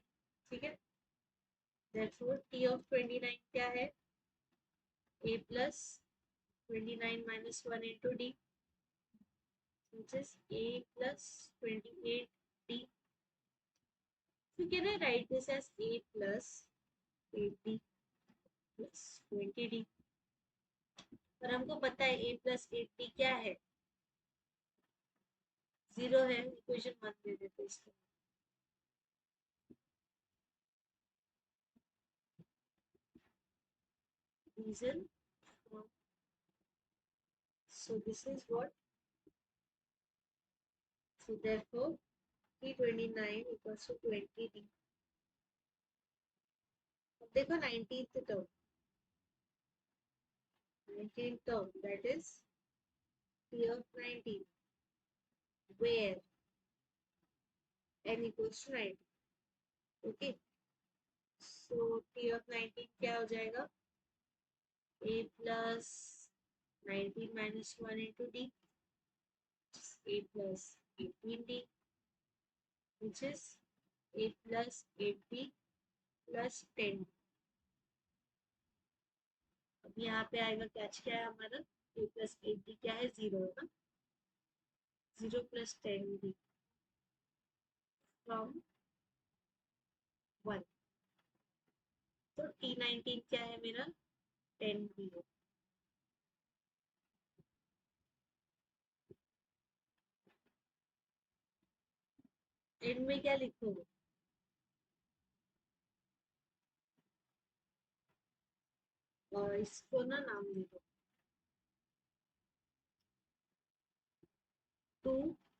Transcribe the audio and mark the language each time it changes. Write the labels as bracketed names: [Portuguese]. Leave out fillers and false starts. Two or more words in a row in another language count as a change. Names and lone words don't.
[Hindi] ठीक है, [English] therefore t of 29 [Hindi] क्या है, [English] a plus 29 minus 1 into d, which is a plus 28d. So can I write this as a plus 8d plus 20d? [Hindi] और हमको पता है [English] a plus 8d [Hindi] क्या है, 0 है, इक्वेशन 1 दे देते इसको. [English] Reason from, so this is what, so therefore T29 equals to 20d. [Hindi] अब देखो [English] 19th term, 19th term, that is T of 19, where n equals to 90. Okay, so T of 19 [Hindi] क्या हो जाएगा, [English] a plus 19 minus 1 into d, a plus 18d, which is a plus 8d plus 10. [Hindi] अब यहाँ पे आएगा कैच क्या है हमारा, [English] a plus 8d [Hindi] क्या है, [English] 0 [Hindi] है ना, [English] 0 plus 10d from 1. [Hindi] तो T19 क्या है मेरा, 10d है. एंड में क्या लिखोगे, और इसको ना नाम दे दो 2.